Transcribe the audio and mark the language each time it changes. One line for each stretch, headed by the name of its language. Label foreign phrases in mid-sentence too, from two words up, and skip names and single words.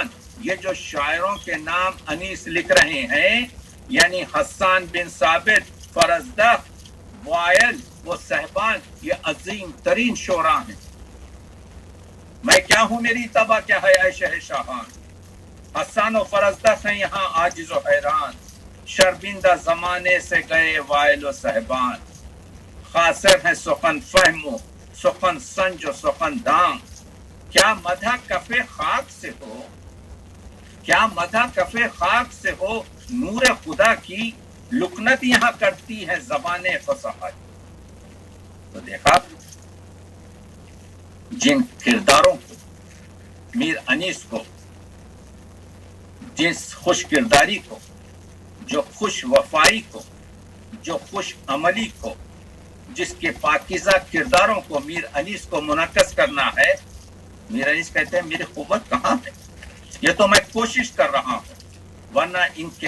Urdu: یہ جو شاعروں کے نام انیس لکھ رہے ہیں، یعنی حسان بن ثابت، فرزدق، وائل و صہبان، یہ عظیم ترین شعراء ہیں. میں کیا ہوں، میری تبا کیا ہے اے شہ شاہان. حسان و فرزدق ہیں یہاں عاجز و حیران. شرمندہ زمانے سے گئے وائل و صہبان. خاسر ہے سخن فہم و سخن سنج و سخن دان. کیا مدح کف خاک سے ہو، کیا مدح کف خاک سے ہو، نور خدا کی لکنت یہاں کرتی ہے زبان فصاحت. تو دیکھا جن کرداروں کو میر انیس کو، جس خوش کرداری کو، جو خوش وفائی کو، جو خوش عملی کو، جس کے پاکیزہ کرداروں کو میر انیس کو منعکس کرنا ہے، میر انیس کہتے ہیں میری قوت کہاں ہے، یہ تو میں کوشش کر رہا ہوں، ورنہ ان کے.